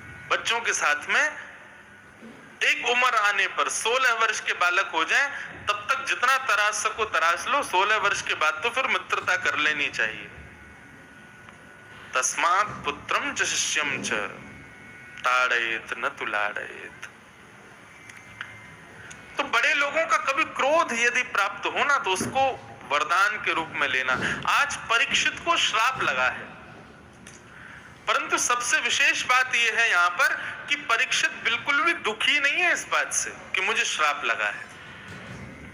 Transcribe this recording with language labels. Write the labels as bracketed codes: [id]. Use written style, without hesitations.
[hi] बच्चों के साथ में एक उम्र आने पर 16 वर्ष के बालक हो जाएं, तब तक जितना तराश सको तराश लो, 16 वर्ष के बाद तो फिर मित्रता कर लेनी चाहिए। [sa] तस्मात् पुत्रम च शिष्यम च ताड़येत न तु लाड़येत। [hi] तो बड़े लोगों का कभी क्रोध यदि प्राप्त हो ना तो उसको वरदान के रूप में लेना। आज परीक्षित को श्राप लगा है, परंतु सबसे विशेष बात यह है यहाँ पर कि परीक्षित बिल्कुल भी दुखी नहीं है इस बात से कि मुझे श्राप लगा है।